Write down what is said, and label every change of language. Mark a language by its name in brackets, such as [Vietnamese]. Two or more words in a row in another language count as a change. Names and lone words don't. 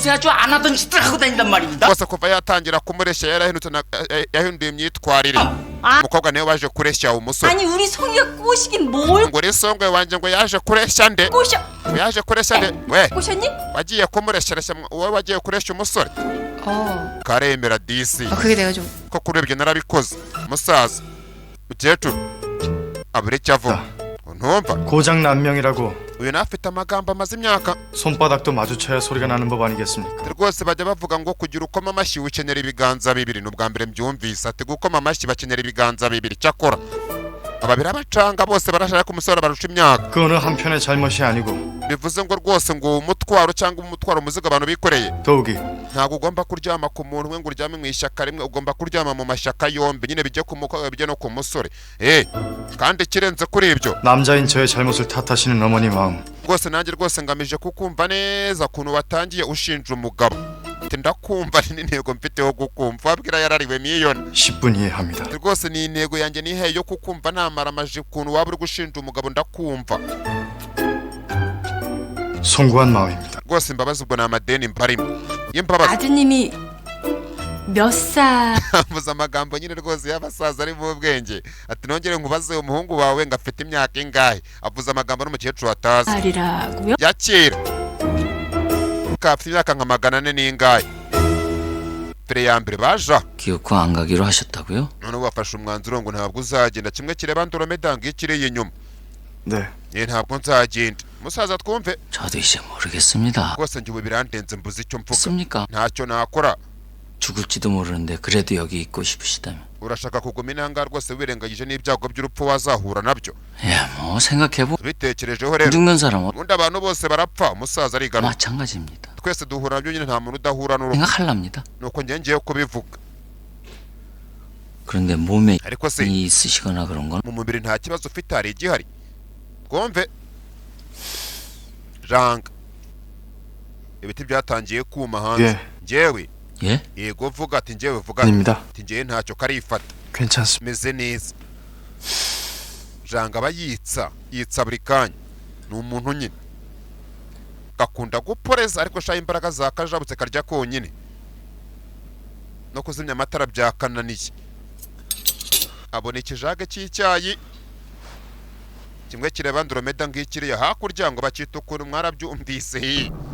[Korean] 요새 안 하던 짓을 하고 다닌단 말입니다. [Kinyarwanda] rwose kuva yatangira kumureshya yahinduye imyitwarire umukobwa niwe waje kureshya umusore [Korean] 아니 우리 송이가 꼬시긴 뭘 [Kinyarwanda] ngo risongwe wanjye ngo yaje kureshya nde [Korean] 꼬셔 [Kinyarwanda] yaje kureshya nde we [Korean] 꼬셨니? [Kinyarwanda] wagiye kumureshyareshya wowe wagiye kureshya umusore karemera disi [Korean] 그게 내가 좀 [Kinyarwanda] ko kurebye narabikoze musaza mukecuru abure icyo avuga ntumva [Korean] 고장 난명이라고 [Kinyarwanda] uyu nawe afite amagambo amaze imyaka [Korean] 손바닥도 마주쳐야 소리가 나는 법 아니겠습니까? [Kinyarwanda] rwose bajya bavuga ngo kugira ukoma amashyi ukenera ibiganza bibiri ni ubwa mbere mbyumvise ati gukoma amashyi bakenera ibiganza bibiri cyakora ababiri abacanga bose barashaka ko umusore barusha imyaka [Korean] 그 어느 한편의 잘못이 아니고 [Kinyarwanda] bivuze ngo rwose ngo umutwaro cyangwa umutwaro umuzigo abantu bikoreye [Korean] 더욱이 [Kinyarwanda] ntabwo ugomba kuryama ku muntu umwe ngo uryame mu ishyaka rimwe ugomba kuryama mu mashyaka yombi nyine bijye ku mukobwa bijye no ku musore kandi ikirenze kuri ibyo [Korean] 남자인 저의 잘못을 탓하시는 어머니 마음 [Kinyarwanda] rwose nanjye rwose ngamije kukumva neza ukuntu watangiye ushinja umugabo ndakumva ni intego mfiteho kukumva wabwira yarariwe miliyoni [Korean] 10분 이해합니다. [Kinyarwanda] rwose ni intego yanjye nihe yo kukumva namara amaje ukuntu waba uri gushinja umugabo ndakumva [Korean] 송구한 마음입니다. [Kinyarwanda] rwose imbabazi ubwo ni amadeni mbarimo y'imbabazi [Korean] 아드님이 몇 살? [Kinyarwanda] mvuze amagambo nyine rwose y'abasaza ari mu bwenge ati nongere nkubaze umuhungu wawe ngo afite imyaka ingahe avuze amagambo n'umukecuru atazi [Korean] 살이라고요? [Kinyarwanda] ya kera afite imyaka nka 400 n'ingahe fere ya mbere baja [Korean] 기어코 안 가기로 하셨다고요? [Kinyarwanda] none bafashe umwanzuro ngo ntabwo uzagenda kimwe kireba Andromeda ngo ikiriye inyuma [Korean] 네. [Kinyarwanda] ntabwo nzagenda musaza twumve [Korean] 저도 이제 모르겠습니다. [Kinyarwanda] rwose njye ubu birandenze mbuze icyo mvuga [Korean] 습니까? [Kinyarwanda] ntacyo nakora [Korean] 죽을지도 모르는데 그래도 여기 있고 싶으시다면 [Kinyarwanda] urashaka kuguma inanga rwose wirengagije n'ibyago by'urupfu wazahura nabyo [Korean] 뭐 생각해보 [Kinyarwanda] bitekerejeho rero [Korean] 죽는 사람은 [Kinyarwanda] ubundi abantu bose barapfa umusaza arigana [Korean] 마찬가지입니다. [Kinyarwanda] twese duhura nabyo nyine nta muntu udahura n'urupfu [Korean] 생각할랍니다. [Kinyarwanda] nuko njye ngiye kubivuga [Korean] 그런데 몸에 [Kinyarwanda] ariko se [Korean] 이 있으시거나 그런 건 [Kinyarwanda] mu mubiri nta kibazo ufite hari igihari twumve janga ibiti byatangiye kuma hanze [Korean] 예. [Kinyarwanda] njyewe [Korean] 예? [Kinyarwanda] yego vuga ati njyewe vuga [Korean] 아닙니다. [Kinyarwanda] ati njyewe ntacyo karifata [Korean] 괜찮습니다. [Kinyarwanda] meze neza janga aba yitsa buri kanya ni umuntu nyine gakunda guporeza ariko shaho imbaraga zakajabutse karya konyine no kuzimya amatara byakananiye abona ikijage cy'icyayi kimwe kireba Andromeda ngikiriye hakurya ngo bakita ukuntu mwarabyumvise